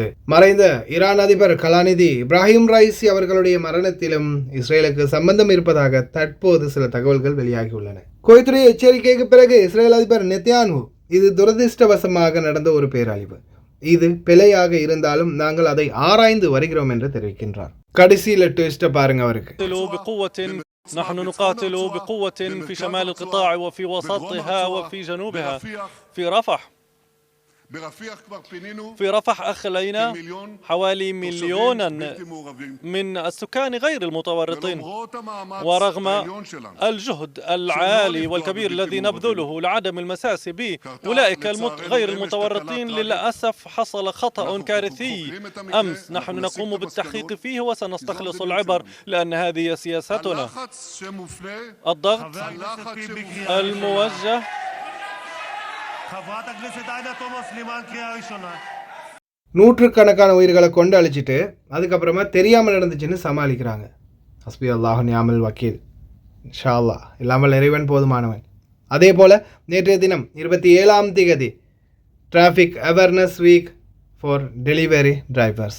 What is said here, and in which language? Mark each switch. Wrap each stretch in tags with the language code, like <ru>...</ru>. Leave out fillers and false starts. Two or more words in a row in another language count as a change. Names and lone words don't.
<ta>மறைந்த ஈரான் அதிபர் கலாநிதி இப்ராஹிம் ரைசி அவர்களுடைய மரணத்திலும் இஸ்ரேலுக்கு சம்பந்தம் இருப்பதாக தற்போது சில தகவல்கள் வெளியாகியுள்ளன. குவைத்துடைய எச்சரிக்கைக்கு பிறகு இஸ்ரேல் அதிபர் நெத்யான்ஹூ, இது துரதிர்ஷ்டவசமாக நடந்த ஒரு பேரழிவு, இது பிழையாக இருந்தாலும் நாங்கள் அதை ஆராய்ந்து வருகிறோம் என்று தெரிவிக்கின்றார். கடைசியில் ட்விஸ்ட்டை பாருங்க அவருக்கு.</ta> <ar>نحن نقاتل بقوة في شمال القطاع وفي وسطها وفي جنوبها في رفح في رفح أخلينا حوالي مليونا من السكان غير المتورطين، ورغم الجهد العالي والكبير الذي نبذله لعدم المساس بأولئك غير المتورطين، للأسف حصل خطأ كارثي أمس. نحن نقوم بالتحقيق فيه وسنستخلص العبر، لأن هذه سياستنا. الضغط الموجه</ar> <ta>நூற்றுக்கணக்கான உயிர்களை கொண்டு அழிச்சிட்டு அதுக்கப்புறமா தெரியாமல் நடந்துச்சுன்னு சமாளிக்கிறாங்க.</ta> <ar>حسبي الله ونعم الوكيل، إن شاء الله,</ar> <ta>இல்லாமல் இறைவன் போதுமானவன். அதே போல் நேற்றைய தினம் 27ஆம் தேதி</ta> <en>Traffic Awareness Week for Delivery Drivers.</en>